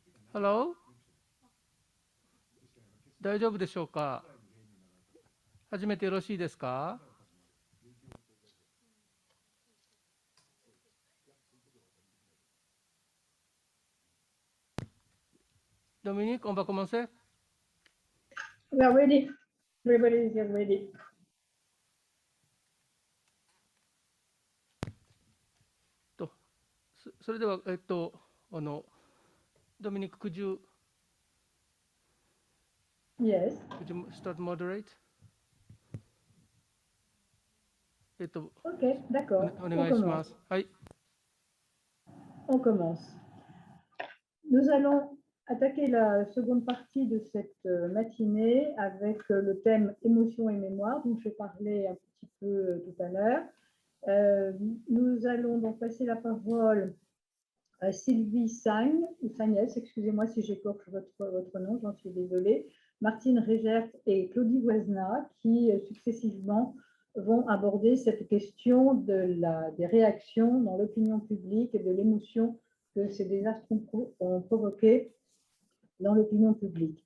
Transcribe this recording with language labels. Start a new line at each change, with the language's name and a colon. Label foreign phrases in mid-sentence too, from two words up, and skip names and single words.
English: Hello?
Japanese: 大丈夫でしょうか？始めてよろしいですか？
French: Dominique, on va commencer?
English: We are ready. Everybody is ready.
Japanese: と、それでは、Dominique,
English: Yes. could you start moderate?
French: Ok, d'accord.
Japanese: お
French: On
Japanese: 願いしま
French: commence.
Japanese: す。はい。
French: On commence. Nous allons attaquer la seconde partie de cette matinée avec le thème émotion et mémoire dont j'ai parlé un petit peu tout à l'heure. Nous allons donc passer la parole à Sylvie Sagne, ou Sagnès, excusez-moi si j'écorche votre nom, j'en suis désolée, Martine Régert et Claudie Voisna, qui successivement vont aborder cette question des réactions dans l'opinion publique et de l'émotion que ces désastres ont provoqué dans l'opinion publique.